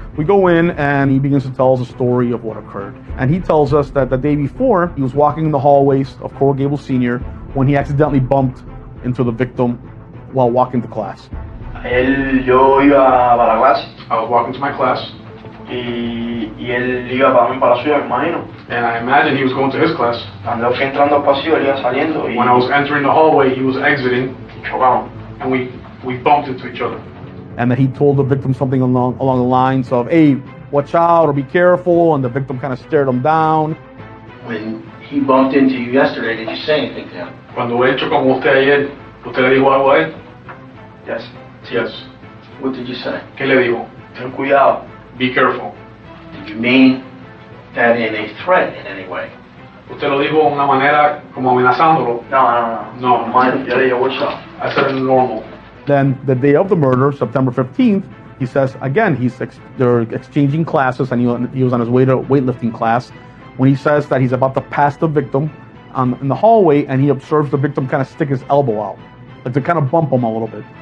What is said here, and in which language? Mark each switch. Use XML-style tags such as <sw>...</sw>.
<en>We go in and he begins to tell us a story of what occurred. And he tells us that the day before, he was walking in the hallways of Coral Gables Senior when he accidentally bumped into the victim while walking to class.</en> <es>Yo iba para la clase.</es> <en>I was walking to my class.</en> <es>Y él iba para la suya, me imagino.</es> <en>And I imagine he was going to his class.</en> <es>Cuando fui entrando al pasillo, él iba saliendo.</es> <en>When I was entering the hallway, he was exiting.</en> <es>Chocamos.</es> <en>And we bumped into each other. And that he told the victim something along the lines of, hey, watch out or be careful. And the victim kind of stared him down. When he bumped into you yesterday, did you say anything to him?</en> <es>Cuando él chocó con usted ayer, ¿usted le dijo algo a él?</es> <en>Yes. Yes. What did you say?</en> <es>¿Qué le dijo? Ten cuidado.</es> <en>Be careful. Did you mean that in a threat in any way?</en> <es>¿Usted lo dijo de una manera como amenazándolo? No.</es> <en>Mine,</en> <es>yo le digo,</es> <en>what's up? I said it normal. Then the day of the murder, September 15th, he says, again, they're exchanging classes, and he was on his way to weightlifting class, when he says that he's about to pass the victim in the hallway, and he observes the victim kind of stick his elbow out, like to kind of bump him a little bit.</en>